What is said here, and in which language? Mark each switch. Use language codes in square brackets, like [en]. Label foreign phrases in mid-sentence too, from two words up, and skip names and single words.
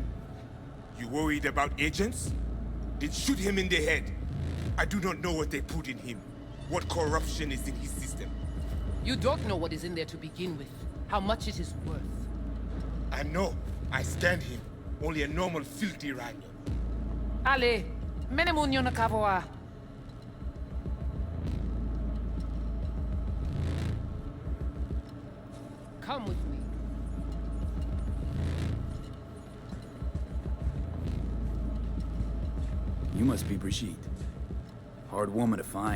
[en] You worried about agents? Then shoot him in the head. I do not know what they put in him. What corruption is in his system. You don't know what is in there to begin with, how much it is worth. I know. I scanned him. Only a normal filthy Ranyo. Ale, menemunyo na kavoa. Come with me. You must be Brigitte. Hard woman to find.